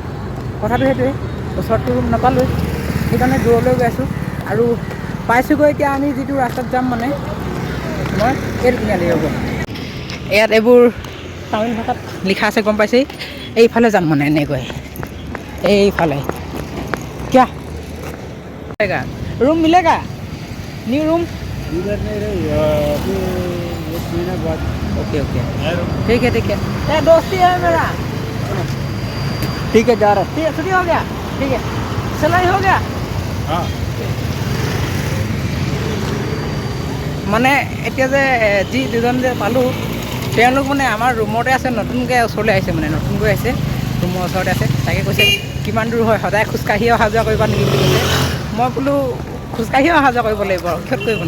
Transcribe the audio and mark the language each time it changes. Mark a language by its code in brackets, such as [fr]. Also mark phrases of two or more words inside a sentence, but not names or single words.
[as] কথাটো সেইটোৱে, ওচৰতটো ৰুম নাপালোঁ, সেইকাৰণে দূৰলৈ গৈ আছোঁ। আৰু পাইছোঁগৈ এতিয়া আমি যিটো ৰাস্তাত যাম, মানে মই এইটো তিনিআলি ৰ'ব, ইয়াত এইবোৰ তামিল ভাষাত লিখা আছে, গম পাইছেই। এইফালে যাম মানে এনেকৈ, এইফালে কিয়া [hi] रूम मिलेगा, न्यू रूम? इधर नहीं रही, अभी 1 महीना बाद। ओके ठीक है, दोस्ती है मेरा, ठीक है, जा रहा है। ठीक है, छुट्टी हो गया, ठीक है, सैलरी हो गया। हाँ, [as] মানে এতিয়া যে যি দুজন যে পালোঁ, তেওঁলোক মানে আমাৰ ৰুমতে আছে, নতুনকৈ ওচৰলৈ আহিছে, মানে নতুনকৈ আহিছে, ৰুমৰ ওচৰতে আছে। তাকে কৈছে কিমান দূৰ হয়, সদায় খোজকাঢ়ি অহা যোৱা কৰিবা নেকি বুলি কৈছে। মই বোলো খোজকাঢ়িও অহা যোৱা কৰিব লাগিব, আৰু কিহত কৰিবনো।